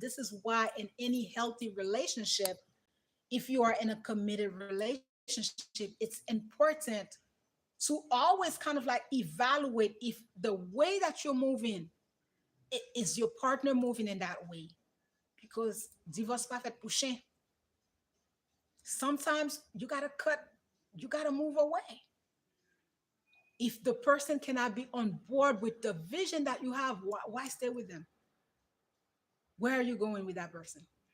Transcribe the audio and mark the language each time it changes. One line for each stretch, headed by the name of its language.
English: This is why, in any healthy relationship, if you are in a committed relationship, it's important to always kind of like evaluate if the way that you're moving is your partner moving in that way. Because
Haitian Creole: divorce pas fait pour chien.
English: Sometimes you gotta cut, you gotta move away. If the person cannot be on board with the vision that you have, why stay with them? Where are you going with that person?